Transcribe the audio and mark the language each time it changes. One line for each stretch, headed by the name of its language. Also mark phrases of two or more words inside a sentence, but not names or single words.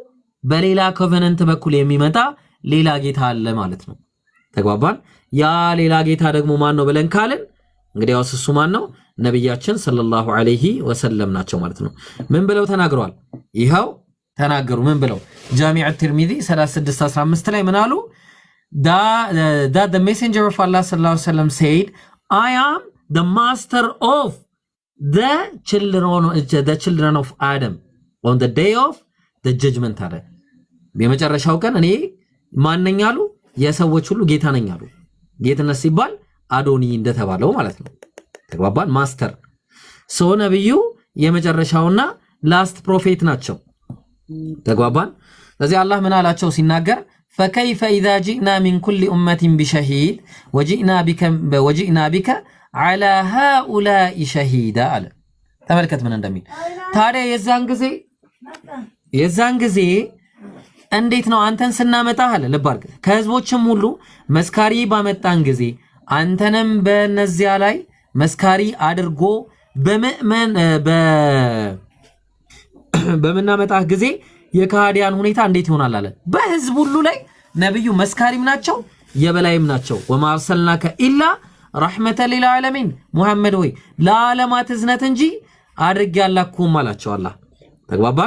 Amharic: በሌላ ኮቨነንት በኩል የሚመጣ ሌላ ጌታ አለ ማለት ነው። ተግባባን? ያ ሌላ ጌታ ደግሞ ማን ነው ብለን ካልን እንግዲያውስ እሱ ማን ነው? ነብያችን
Arabic: صلى الله عليه وسلم
Amharic: ናቸው ማለት ነው። ምን ብለው ተናግረዋል? ይኸው ተናገሩ። ምን ብለው? ጃሚዕ ትርሚዚ 36:15 ላይ ምን አሉ?
English: that the messenger of Allah
Arabic: صلى الله عليه وسلم
English: said I am the master of the children of Adam on the day of the judgment
Amharic: አለ። የመጨረሻው ቀን እኔ ማን ነኝ አሉ? የሰዎች ሁሉ ጌታ ነኝ አሉ። ጌትነት ሲባል አዶኒ እንደተባለው ማለት ነው። ተግባባን? ማስተር ሰው ነብዩ የመጨረሻውና
English: last prophet
Amharic: ናቸው። ተግባባን? ስለዚህ አላህ ምን አላቸው ሲናገር
Arabic: فكيف إذا جئنا من كل أمة بشهيد وجئنا بك على هؤلاء شهيدا
Amharic: አለ። ተመልከት ምን እንደሚል ታዲያ የዛን ጊዜ እንዴት ነው አንተን ስናመጣህ አለ። ልብ አድርግ። ከህዝቦችም ሁሉ መስካሪ ባመጣን ጊዜ አንተንም በእነዚያ ላይ መስካሪ አድርጎ በምናመጣህ ጊዜ የካህዲያን ሁኔታ እንዴት ይሆናል አለ። በህዝብ ሁሉ ላይ ነብዩ መስካሪም ናቸው የበላይም ናቸው።
Arabic: وما أرسلناك إلا رحمة للعالمين
Amharic: ሙሐመድ ወይ ለዓለማት እዝነት እንጂ አድርጌ አላኩም አላቸው አላህ። ተግባባን?